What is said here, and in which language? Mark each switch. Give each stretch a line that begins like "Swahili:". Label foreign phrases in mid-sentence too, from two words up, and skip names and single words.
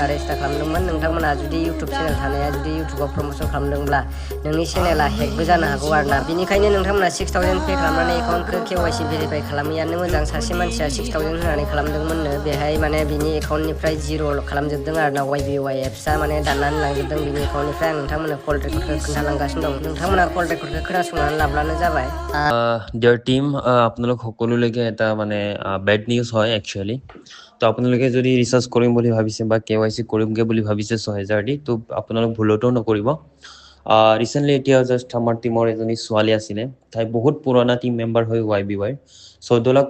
Bodo: रेजिस्टार खालामदोंमोन नोंथांमोना जुदि इउटिउब चेनेल थानाया जुदि इउटिउबाव प्रमोसन खालामदोंब्ला नोंनि चेनेला हेकबो जानो हागौ आरोना बेनिखायनो नोंथांमोना 6000 पे खालामनानै एकाउन्टखौ
English: KYC verify
Bodo: खालामैयानो मोजां सासे मानसिया 6000 होनानै खालामदोंमोननो बेहाय माने बिनि एकाउन्टनिफ्राय जिर' खालामजोबदों आरोना YBY एप्सआ माने दाननानै लांजोबदों बिनि एकाउन्टनिफ्राय आं नोंथांमोननो
English: call record
Bodo: खोन्थालांगासिनो दं नोंथांमोना
English: call record
Bodo: खोनासंनानै लाब्लानो जाबाय
English: dear team
Assamese: আপোনালোক সকলোলৈকে এটা মানে
English: bad news
Assamese: হয় একচুয়ালি তো আপোনালোকে যদি ৰিচাৰ্জ কৰিম বুলি ভাবিছে বা KYC কৰিমগে বুলি ভাবিছে 6000 দি তো আপোনালোক ভুলটো নকৰিব ৰিসেন্টলি এতিয়া জাস্ট আমাৰ টিমৰ এজনী ছোৱালী আছিলে তাই বহুত পুৰণা
English: team member
Assamese: হৈ YBY 14 লাখ